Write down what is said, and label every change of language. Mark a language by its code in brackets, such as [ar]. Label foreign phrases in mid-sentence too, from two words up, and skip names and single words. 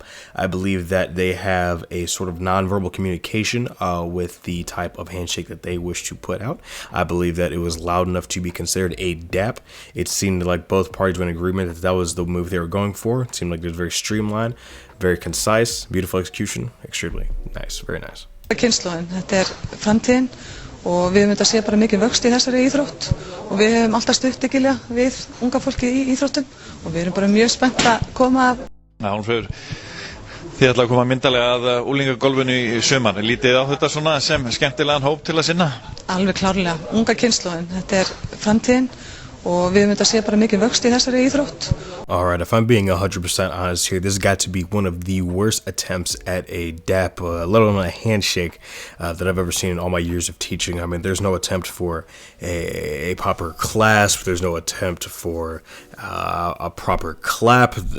[en] I believe that they have a sort of nonverbal communication with the type of handshake that they wish to put out. I believe that it was loud enough to be considered a DAP. It seemed like both parties were in agreement that that was the move they were going for. It seemed like it was very streamlined, very concise, beautiful execution, extremely nice, very nice. [is] Kynslóðin, þetta framtíðin og við höfum þetta sé bara mikið vöxt í þessari íþrótt og við höfum alltaf stutt við unga fólki í íþróttum og við erum bara mjög spennt að koma að. Hún fyrir þið ætla að koma myndarlega að úlingagolfinu í sumar. Lítið á þetta svona sem skemmtilegan hóp til að sinna? Alveg klárlega, unga kynslóðin, þetta framtíðin og við höfum þetta sé bara mikið vöxt í þessari íþrótt. [en] All right, if I'm being 100% honest here, this got to be one of the worst attempts at a DAP, let alone a handshake, that I've ever seen in all my years of teaching. I mean, there's no attempt for a proper clasp. There's no attempt for a proper clap.